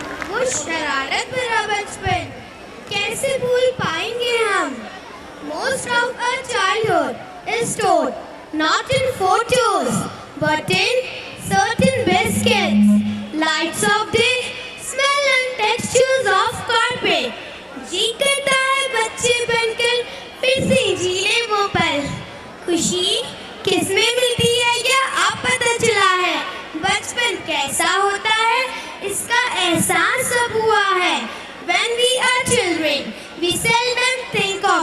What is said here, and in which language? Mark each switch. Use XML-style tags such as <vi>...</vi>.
<hi>वो शरारत भरा बचपन कैसे भूल पाएंगे हम?</hi> <en>Most of our childhood is stored not in photos but in certain biscuits, lights of day, smell and textures of carpet.</en> <hi>जी करता है बच्चे बनकर फिर से जी ले वो पल। खुशी किसमें मिलती है यह अब पता चला है। बचपन कैसा होता है इसका एहसास अब हुआ है।</hi> <en>When we are children, we seldom think</en>